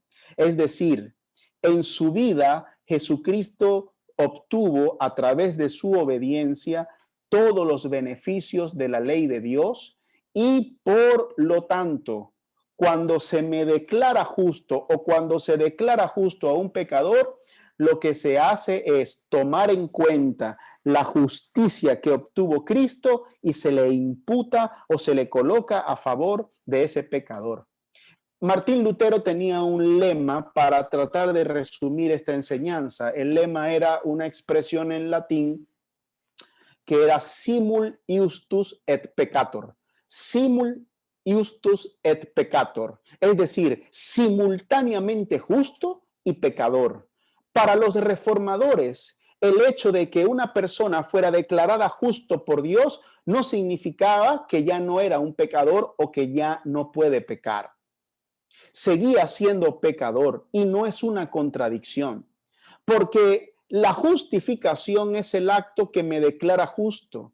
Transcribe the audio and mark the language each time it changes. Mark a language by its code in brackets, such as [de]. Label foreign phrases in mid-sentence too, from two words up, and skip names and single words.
[es] Es decir, en su vida, Jesucristo obtuvo a través de su obediencia todos los beneficios de la ley de Dios y por lo tanto, cuando se me declara justo o cuando se declara justo a un pecador, lo que se hace es tomar en cuenta la justicia que obtuvo Cristo y se le imputa o se le coloca a favor de ese pecador. Martín Lutero tenía un lema para tratar de resumir esta enseñanza. El lema era una expresión en latín que era [la] simul iustus et peccator. Simul iustus et peccator. [es] Es decir, simultáneamente justo y pecador. Para los reformadores, el hecho de que una persona fuera declarada justo por Dios no significaba que ya no era un pecador o que ya no puede pecar. Seguía siendo pecador y no es una contradicción, porque la justificación es el acto que me declara justo.